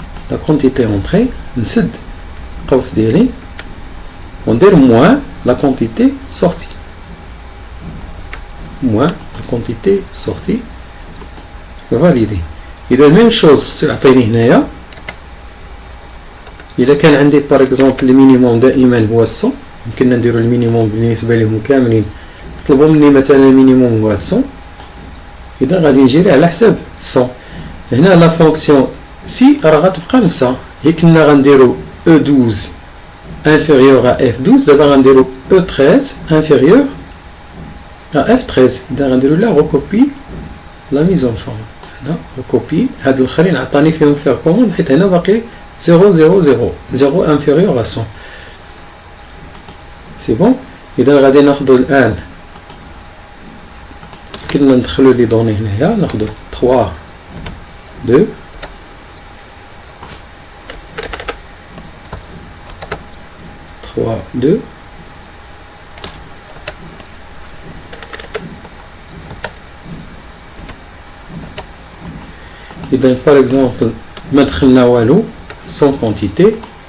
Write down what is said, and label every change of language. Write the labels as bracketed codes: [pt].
[fr] لا كونتيتي اونطري [ar] نسد القوس ديالي وندير [fr] موان la quantité sortie, moins la quantité sortie, validé. [ar] إذا [fr] même chose [ar] خصو يعطيني هنايا. إذا كان عندي [fr] par exemple [ar] المينيموم دائما هو 100، يمكننا نديرو المينيموم بالنسبة لهم كاملين، يطلبوا مني مثلا المينيموم هو 100، إذا غادي نجري على حساب 100. هنا لا فونكسيون سي راه غتبقى نفسها، هي كنا غنديرو [fr] E12 inférieur à F12, d'abord on dirait E13 inférieur à F13. d'abord on dirait là recopie la mise en forme. Là recopie. [ar] هاد الآخرين عطاني فيهم [fr] faire commande [ar] حيت هنا باقي 0 0 0 0 [fr] inférieur à 100. C'est bon. [ar] إذا غادي ناخدو الآن كنا ندخلو لي دوني هنايا، ناخدو 3 2 3 2 إذا par exemple ما دخلنا والو [fr] sans quantité.